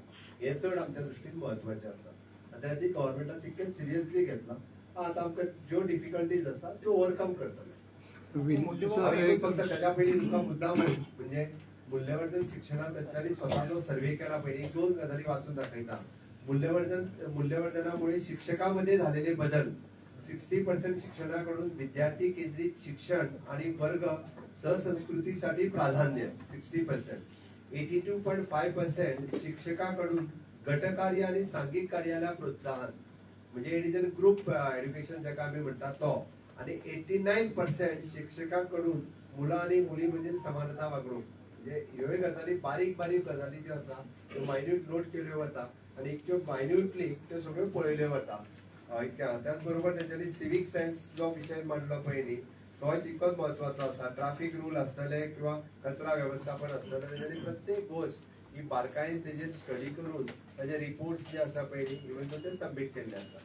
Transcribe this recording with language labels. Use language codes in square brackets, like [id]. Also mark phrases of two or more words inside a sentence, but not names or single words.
[kok] हें चड आमच्या दृश्टीन म्हत्वाचें आसा. आतां ती गव्हर्मेंटान तितकेच सिरियसली घेतला. आतां आमकां ज्यो डिफिकल्टीज आसा त्यो ओवरकम करतले. आमी फक्त त्याच्या पयलीं तुमकां मुद्दाम म्हणजे मूल्यवर्धन शिक्षणात तांच्यांनी स्वताचो सर्वे केला पयलीं 2 गजाली वाचून दाखयता. [mr] मूल्यवर्धनामुळे शिक्षकांमध्ये झालेले बदल 60% शिक्षणाकडून विद्यार्थी केंद्रित शिक्षण आणि वर्ग सहसंस्कृतीसाठी प्राधान्य 60%. 82.5% शिक्षकाकडून गटकार्य आणि सांघिक कार्याला प्रोत्साहन म्हणजे [en] it is a group education [kok] जाका आमी म्हणटा तो. [mr] आणि 89% शिक्षकांकडून मुलं आणि मुली म्हणजे समानता वागणूक. [kok] म्हणजे ह्योय गजाली बारीक बारीक गजाली ज्यो आसा त्यो [en] minute note [kok] केल्यो वता आणि त्यो मायन्यूटली त्यो सगळ्यो पळयल्यो वता. त्याच बरोबर तेंच्यांनी [en] civic sense [kok] जो विशय मांडलो पळय न्ही तोय तितकोच म्हत्वाचो आसा. [en] traffic rule [kok] आसतले किंवा कचरा व्यवस्थापन आसतलें तेंच्यांनी प्रत्येक गोष्ट ही बारकायेन तेजेर स्टडी करून ताजे रिपोर्ट्स जे आसा पळय न्ही इवन ते सबमीट केल्ले आसा.